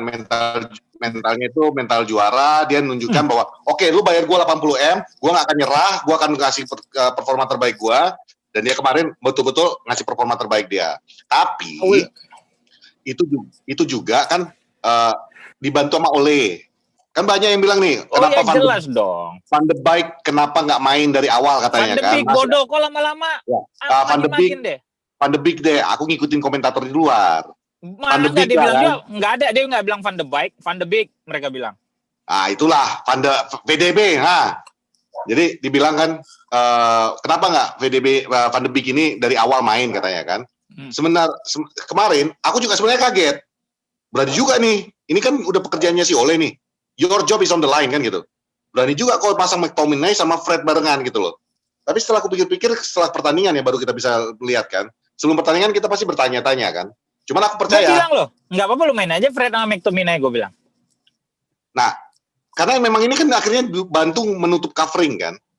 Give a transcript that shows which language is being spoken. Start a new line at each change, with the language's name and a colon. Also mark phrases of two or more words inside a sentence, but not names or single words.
Indonesian: Mentalnya itu mental juara. Dia nunjukkan bahwa oke, lu bayar gue 80M, gue gak akan nyerah, gue akan ngasih performa terbaik gue. Dan dia kemarin betul-betul ngasih performa terbaik dia. Tapi itu juga kan dibantu sama Ole. Kan banyak yang bilang nih, kenapa jelas dong. Van de Beek kenapa nggak main dari awal katanya kan? Van de Beek bodoh kok lama-lama. Ya. Van de Beek deh. Aku ngikutin komentator di luar. Van de Enggak, Beek dia lah bilang kan. dia enggak ada, dia enggak bilang Van de Beek, Van de Beek mereka bilang. Itulah VDB. Jadi dibilang kan kenapa nggak VDB Van de Beek ini dari awal main katanya kan. Kemarin aku juga sebenarnya kaget. Berani juga nih. Ini kan udah pekerjaannya si Ole nih.
English: Your job is on the line
Indonesian: kan gitu. Berani juga kalau pasang McTominay sama Fred barengan gitu loh. Tapi setelah aku pikir-pikir setelah pertandingan ya baru kita bisa lihat kan. Sebelum pertandingan kita pasti bertanya-tanya kan. Cuman aku Gue percaya. bilang loh, nggak apa-apa lu main aja Fred sama McTominay, gue bilang. Nah, karena memang ini kan akhirnya bantu menutup covering kan.